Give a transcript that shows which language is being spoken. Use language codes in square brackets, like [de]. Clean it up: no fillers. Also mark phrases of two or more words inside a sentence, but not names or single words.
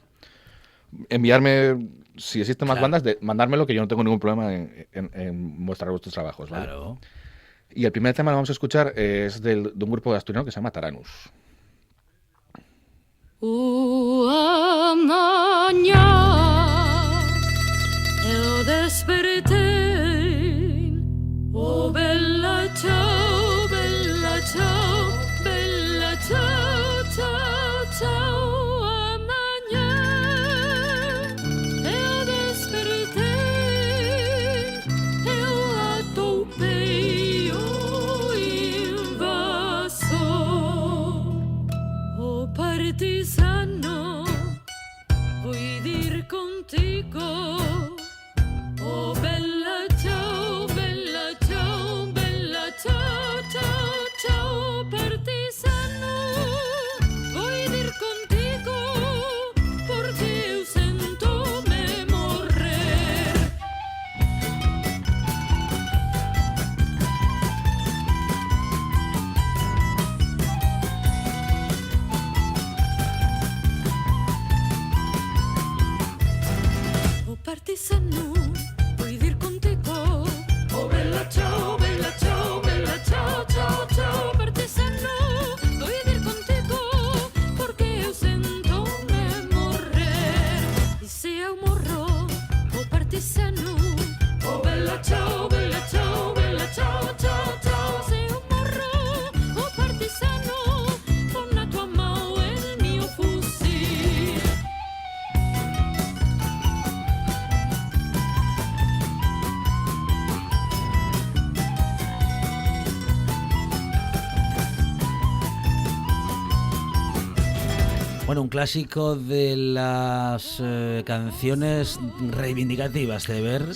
[es] Enviarme, si existen más bandas, mandármelo, que yo no tengo ningún problema en mostrar vuestros trabajos, ¿vale? Claro. Y el primer tema que vamos a escuchar es de un grupo asturiano que se llama Taranos. [gl] Mañana eu despertei, [it] oh bella ciao, bella ciao, bella ciao, ciao, ciao. [gl] Amanhã eu despertei, eu atopei o invasor, [es] oh partisano, voy a ir contigo. [it] Oh bella ciao, bella ciao, bella ciao, ciao, ciao, [es] partisano, voy a ir contigo, [gl] porque eu sento me morrer. [es] Oh partisano, voy a ir contigo. [it] Oh bella ciao, bella ciao, bella ciao, ciao, ciao, [es] partisano, voy a ir contigo, [gl] porque eu sento me morrer. E se eu morro, [it] oh partisano, oh bella ciao, bella ciao, bella ciao, ciao, ciao. [gl] Se eu morro, oh partisano, pon na tua mão el mio fusil. [es] Bueno, un clásico de las canciones reivindicativas de ver,